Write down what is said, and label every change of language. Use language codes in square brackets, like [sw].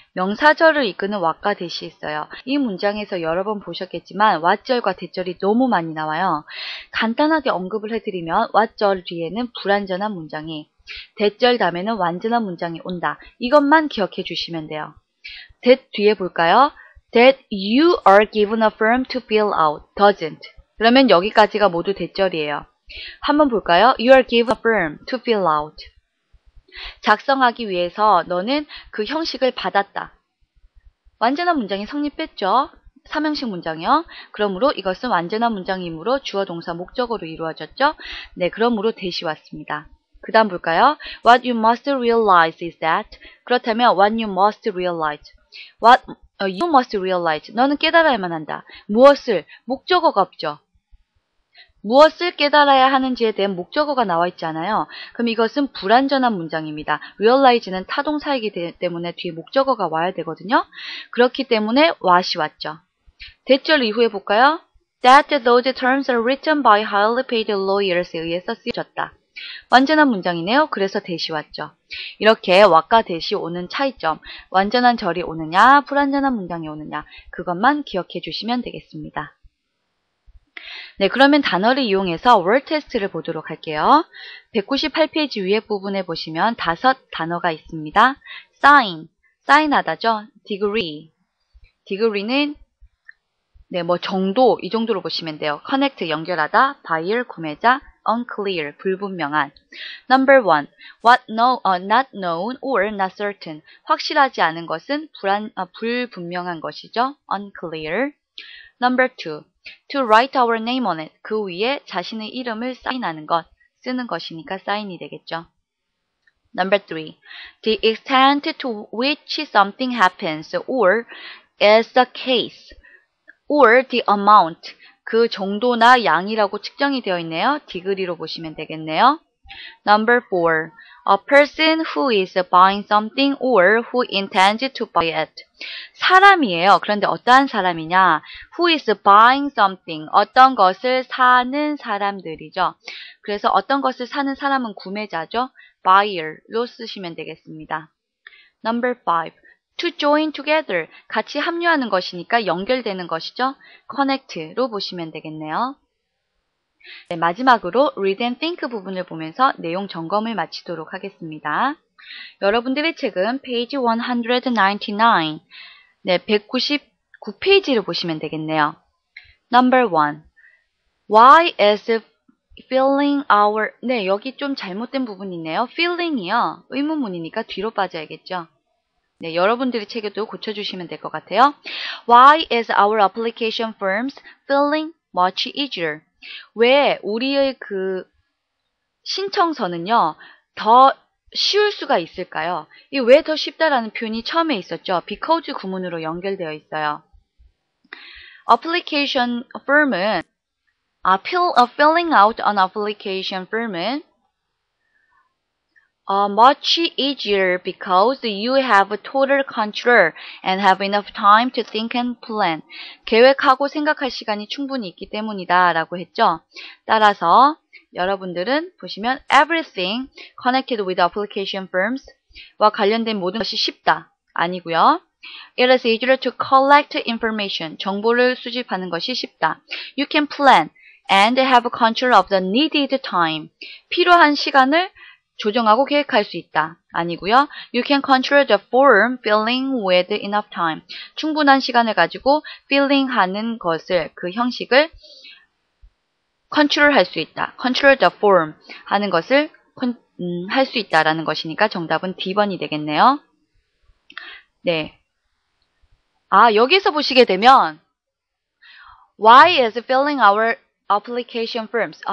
[ko] 명사절을 이끄는 what과 that이 있어요. 이 문장에서 여러 번 보셨겠지만 what절과 that절이 너무 많이 나와요. 간단하게 언급을 해드리면 what절 뒤에는 불완전한 문장이, that절 다음에는 완전한 문장이 온다. 이것만 기억해 주시면 돼요. that 뒤에 볼까요? [en] That you are given a form to fill out, doesn't. [ko] 그러면 여기까지가 모두 that절이에요. 한번 볼까요? [en] You are given a form to fill out. [ko] 작성하기 위해서 너는 그 형식을 받았다. 완전한 문장이 성립했죠. 삼형식 문장이요. 그러므로 이것은 완전한 문장이므로 주어 동사 목적어로 이루어졌죠. 네, 그러므로 that이 왔습니다. 그 다음 볼까요? [en] What you must realize is that. [ko] 그렇다면 [en] what you must realize. You must realize. [ko] 너는 깨달아야만 한다. 무엇을? 목적어가 없죠. 무엇을 깨달아야 하는지에 대한 목적어가 나와 있지 않아요. 그럼 이것은 불완전한 문장입니다. realize는 타동사이기 때문에 뒤에 목적어가 와야 되거든요. 그렇기 때문에 what이 왔죠. that절 이후에 볼까요? [en] That those terms are written by highly paid lawyers에 [ko] 의해서 쓰여졌다. 완전한 문장이네요. 그래서 that이 왔죠. 이렇게 what과 that이 오는 차이점, 완전한 절이 오느냐, 불완전한 문장이 오느냐, 그것만 기억해 주시면 되겠습니다. 네, 그러면 단어를 이용해서 word 테스트를 보도록 할게요. 198페이지 위에 부분에 보시면 5 단어가 있습니다. sign, 사인하다죠. degree는 네, 뭐 정도 이 정도로 보시면 돼요. connect 연결하다, buyer 구매자, unclear 불분명한. [en] Number 1. not known or not certain. [ko] 확실하지 않은 것은 불분명한 것이죠. [en] unclear. Number 2. to write our name on it. [ko] 그 위에 자신의 이름을 사인하는 것, 쓰는 것이니까 사인이 되겠죠. [en] Number 3. the extent to which something happens or is the case. or the amount. [ko] 그 정도나 양이라고 측정이 되어 있네요. degree로 보시면 되겠네요. [en] Number 4. A person who is buying something or who intends to buy it. [ko] 사람이에요. 그런데 어떠한 사람이냐? [en] Who is buying something. [ko] 어떤 것을 사는 사람들이죠. 그래서 어떤 것을 사는 사람은 구매자죠. buyer로 쓰시면 되겠습니다. [en] Number 5. to join together. [ko] 같이 합류하는 것이니까 연결되는 것이죠. connect로 보시면 되겠네요. 네, 마지막으로 read and think 부분을 보면서 내용 점검을 마치도록 하겠습니다. 여러분들의 책은 page 199, 네, 199페이지를 보시면 되겠네요. Number 1. [en] Why is filling our, [ko] 네, 여기 좀 잘못된 부분이 있네요. filling이요. 의문문이니까 뒤로 빠져야겠죠. 네, 여러분들의 책에도 고쳐주시면 될 것 같아요. [en] Why is our application forms filling much easier? [ko] 왜 우리의 그 신청서는요, 더 쉬울 수가 있을까요? 이 왜 더 쉽다라는 표현이 처음에 있었죠. because 구문으로 연결되어 있어요. [en] application form은, filling out an application form은 much easier because you have total control and have enough time to think and plan. [ko] 계획하고 생각할 시간이 충분히 있기 때문이다 라고 했죠. 따라서 여러분들은 보시면 [en] everything connected with application firms [ko] 와 관련된 모든 것이 쉽다. 아니고요. [en] It is easier to collect information. [ko] 정보를 수집하는 것이 쉽다. [en] You can plan and have control of the needed time. [ko] 필요한 시간을 조정하고 계획할 수 있다. 아니고요. [en] You can control the form filling with enough time. [ko] 충분한 시간을 가지고 filling 하는 것을, 그 형식을 control 할 수 있다. control the form 하는 것을 할 수 있다라는 것이니까 정답은 D번이 되겠네요. 네. 여기서 보시게 되면 [en] Why is filling our application forms?